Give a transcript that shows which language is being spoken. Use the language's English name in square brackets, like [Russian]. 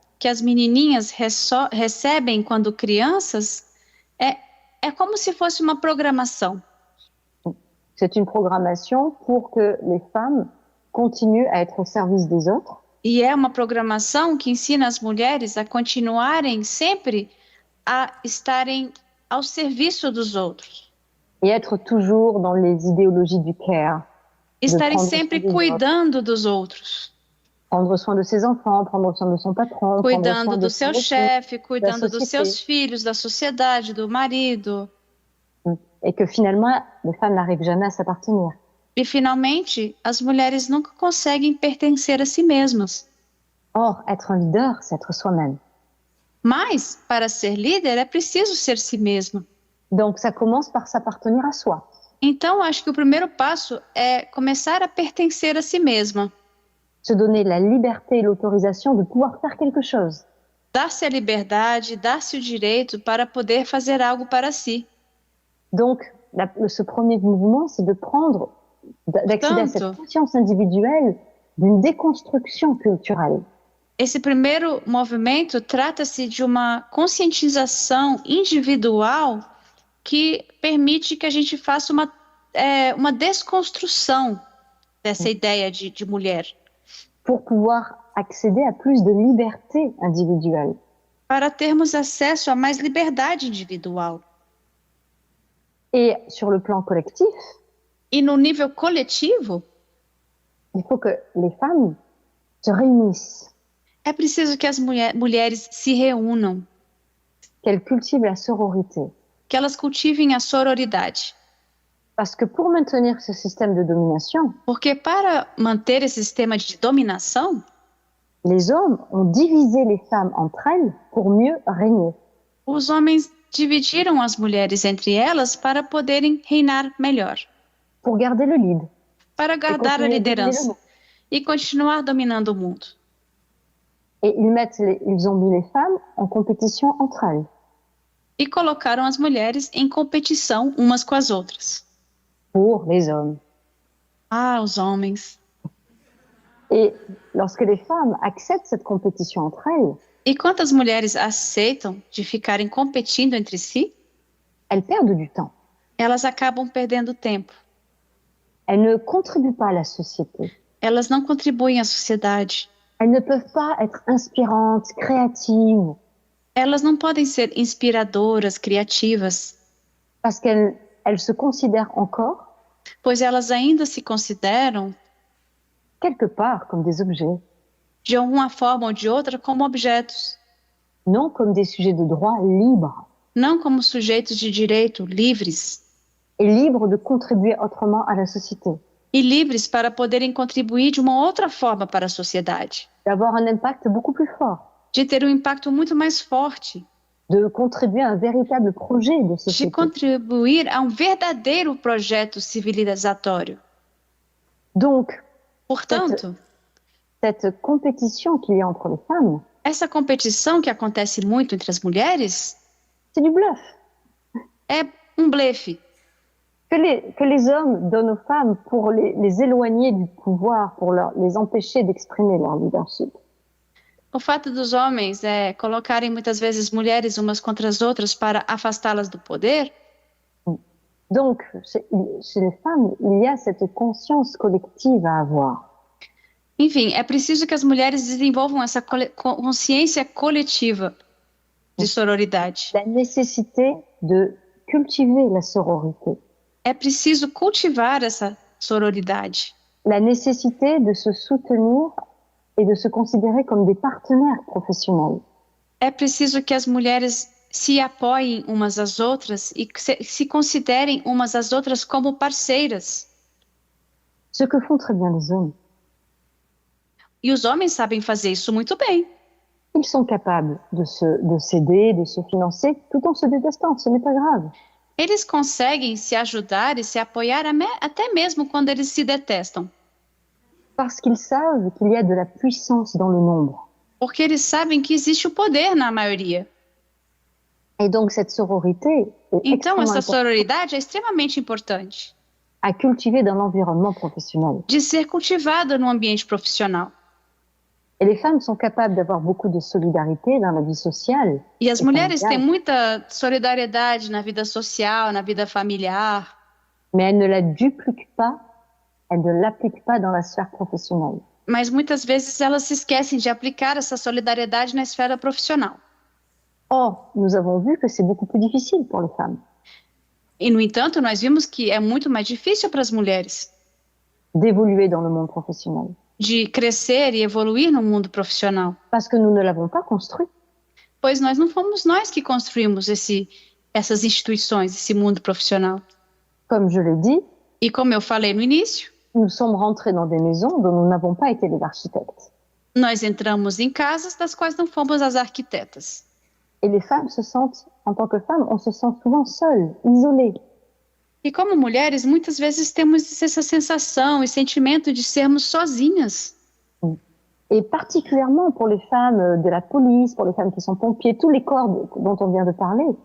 [Portuguese] Que as menininhas recebem quando crianças é como se fosse uma programação. [French] C'est une programmation pour que les femmes continuent à être au service des autres. [Portuguese] E é uma programação que ensina as mulheres a continuarem sempre a estarem ao serviço dos outros. [French] Et être toujours dans les idéologies du care. [Portuguese] Estarem sempre cuidando dos outros. [French] Prendre soin de ses enfants, prendre soin de son patron. [Portuguese] Cuidando do seu chefe, cuidando dos seus filhos, da sociedade, do marido. [French] Et que finalement, les femmes n'arrivent jamais à s'appartenir. [Portuguese] E finalmente, as mulheres nunca conseguem pertencer a si mesmas. [French] Or, être un leader, c'est être soi-même. [Portuguese] Mas, para ser líder, é preciso ser si mesma. [French] Donc, ça commence par s'appartenir à soi. [Portuguese] Então, acho que o primeiro passo é começar a pertencer a si mesma. [French] Se donner la liberté et l'autorisation de pouvoir faire quelque chose. [Portuguese] Dar-se a liberdade, dar-se o direito para poder fazer algo para si. [French] Donc, ce premier mouvement, c'est de prendre, d'accéder à cette conscience individuelle d'une déconstruction culturelle. [Portuguese] Esse primeiro movimento trata-se de uma conscientização individual que permite que a gente faça uma desconstrução dessa ideia de mulher. [French] Pour pouvoir accéder à plus de liberté individuelle. [Portuguese] Para termos acesso a mais liberdade individual. [French] Et sur le plan collectif, [Portuguese] e no nível coletivo, [French] il faut que les femmes se réunissent. [Portuguese] É preciso que as mulheres se reúnam. [French] Qu'elles cultivent la sororité. [Portuguese] Que elas cultivem a sororidade. [French] Parce que pour maintenir ce système de domination, [Portuguese] porque para manter esse sistema de dominação, [French] les hommes ont divisé les femmes entre elles pour mieux régner. [Portuguese] Os homens dividiram as mulheres entre elas para poderem reinar melhor. [French] Pour garder le lead. [Portuguese] Para guardar a liderança e continuar dominando o mundo. [French] Et ils ont mis les femmes en compétition entre elles. [Portuguese] E colocaram as mulheres em competição umas com as outras. [French] Pour les hommes. [Portuguese] Ah, os homens. [French] Et lorsque les femmes acceptent cette compétition entre elles, [Portuguese] e quando as mulheres aceitam de ficarem competindo entre si, [French] elles perdent du temps. [Portuguese] Elas acabam perdendo tempo. [French] Elles ne contribuent pas à la société. [Portuguese] Elas não contribuem à sociedade. [French] Elles ne peuvent pas être inspirantes, créatives. [Portuguese] Elas não podem ser inspiradoras, criativas. [French] Parce qu'elles se considèrent encore, [Portuguese] pois elas ainda se consideram, [French] quelque part, comme des objets. [Portuguese] De alguma forma ou de outra, como objetos. [French] Non comme des sujets de droit libres. [Portuguese] Não como sujeitos de direito livres. [French] Et libres de contribuer autrement à la société. [Portuguese] E livres para poderem contribuir de uma outra forma para a sociedade. [French] D'avoir un impact beaucoup plus fort. [Portuguese] De ter um impacto muito mais forte. [French] De contribuer à un véritable projet de société. [Portuguese] De contribuir a um verdadeiro projeto civilizatório. [French] Donc, [Portuguese] portanto, [French] cette compétition qu'il y a entre les femmes, [Portuguese] essa competição que acontece muito entre as mulheres, [French] c'est du bluff. [Portuguese] É um blefe. [French] Que les hommes donnent aux femmes pour les éloigner du pouvoir, pour les empêcher d'exprimer leur leadership. [Portuguese] O fato dos homens colocarem muitas vezes mulheres umas contra as outras para afastá-las do poder. [French] Donc, chez les femmes, il y a cette conscience collective à avoir. [Portuguese] Enfim, é preciso que as mulheres desenvolvam essa consciência coletiva de sororidade. [French] La nécessité de cultiver la sororité. [Portuguese] É preciso cultivar essa sororidade. [French] La nécessité de se soutenir et de se considérer comme des partenaires professionnels. [Portuguese] É preciso que as mulheres se apoiem umas às outras e se considerem umas às outras como parceiras. [French] Ce que font très bien les hommes. [Portuguese] E os homens sabem fazer isso muito bem. [French] Ils sont capables de s'aider, de se financer, tout en se détestant, ce n'est pas grave. [Portuguese] Eles conseguem se ajudar e se apoiar até mesmo quando eles se detestam. [French] Parce qu'ils savent qu'il y a de la puissance dans le nombre. [Portuguese] Porque eles sabem que existe o poder na maioria. [French] Et donc cette sororité est [Portuguese] Então, essa [French] extrêmement [Portuguese] sororidade é extremamente importante [French] à cultiver dans l'environnement professionnel. [Portuguese] de ser cultivada no ambiente profissional. [French] Et les femmes sont capables d'avoir beaucoup de solidarité dans la vie sociale. [Portuguese] E as [French] et [Portuguese] mulheres têm [French] familiale, [Portuguese] muita solidariedade na vida social, na vida familiar, [French] mais elles ne la dupliquent pas, elles ne l'appliquent pas dans la sphère professionnelle. [Portuguese] mas muitas vezes elas se esquecem de aplicar essa solidariedade na esfera profissional. [French] Or, nous avons vu que c'est beaucoup plus difficile pour les femmes [Portuguese] E, no entanto, nós vimos que é muito mais difícil para as mulheres [French] d'évoluer dans le monde professionnel [Portuguese] de crescer e evoluir no mundo profissional, [French] parce que nous ne l'avons pas construit. [Portuguese] pois nós não fomos nós que construímos essas instituições, esse mundo profissional. [French] Comme je l'ai dit, [Portuguese] E como eu falei no início, [French] nous sommes rentrés dans des maisons dont nous n'avons pas été les architectes. [Portuguese] nós entramos em casas das quais não fomos as arquitetas. [French] Et les femmes se sentent, en tant que femmes, on se sent souvent seules, isolées. [Portuguese] E como mulheres, muitas vezes temos essa sensação e sentimento de sermos sozinhas. [French] Et particulièrement pour les femmes de la police, pour les femmes qui sont pompiers, tous les corps dont on vient de parler.